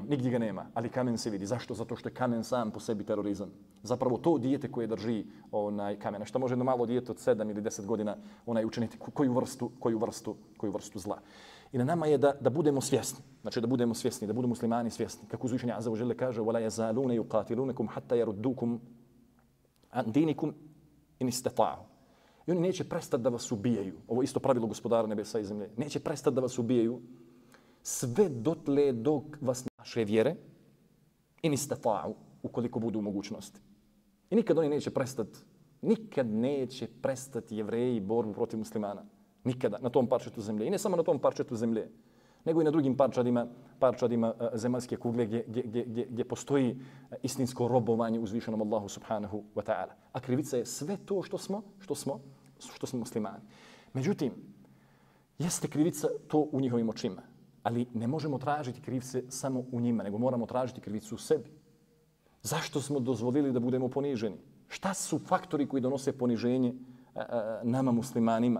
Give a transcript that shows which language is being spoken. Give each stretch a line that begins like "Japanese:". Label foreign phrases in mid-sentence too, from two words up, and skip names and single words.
Bosnian: Nigdje ga nema, ali kamen se vidi. Zašto? Zato što je kamen sam po sebi terorizam. Zapravo to dijete koje drži kamen. Šta može jedno malo dijete od 7 ili 10 godina učiniti? Koju vrstu zla? I na nama je da budemo svjesni. Znači da budemo svjesni, da budemo muslimani svjesni. Kako uzvišeni
Arabic: عز وجل kaže: وَلَا يَزَالُونَ يُقَاتِلُونَكُمْ حَتَّى يَرُدُّوكُمْ عَنْ دِينِكُمْ إِنِ اسْتَطَاعُوا. I oni neće prestati da vas ubijaju. Ovo je isto pravilo Gospodara nebesa i zemlje. Neće prestati da vas ubijaju sve dotle dok vas naše vjere إن استطاعوا, ukoliko budu u mogućnosti. I nikad oni nikad neće prestati Jevreji borbu protiv muslimana. Nikada na tom parčetu zemlje. I ne samo na tom parčetu zemlje, nego i na drugim parčadima zemaljske kugle gdje postoji istinsko robovanje uzvišenom Allahu سبحانه وتعالى. A krivica je sve to što smo muslimani. Međutim, jeste krivica to u njihovim očima, ali ne možemo tražiti krivce samo u njima, nego moramo tražiti krivicu u sebi. Zašto smo dozvolili da budemo poniženi? Šta su faktori koji donose poniženje nama muslimanima?